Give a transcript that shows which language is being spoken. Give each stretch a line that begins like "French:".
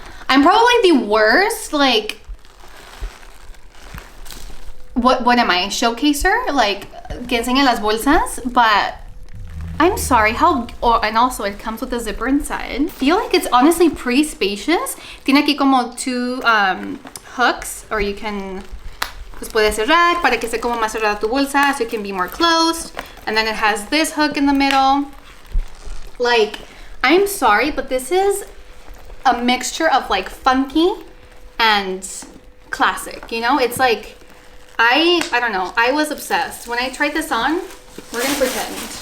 English: I'm probably the worst, like, what am I, showcaser? Like,
Spanish: que enseña las bolsas,
English: but I'm sorry, and also it comes with a zipper inside. I feel like it's honestly pretty spacious.
Spanish: Tiene aquí como
English: two hooks, or you can,
Spanish: pues puede cerrar para que esté como más cerrada tu bolsa,
English: so it can be more closed. And then it has this hook in the middle. Like, I'm sorry, but this is a mixture of like funky and classic, you know? It's like, I don't know, I was obsessed. When I tried this on, we're gonna pretend.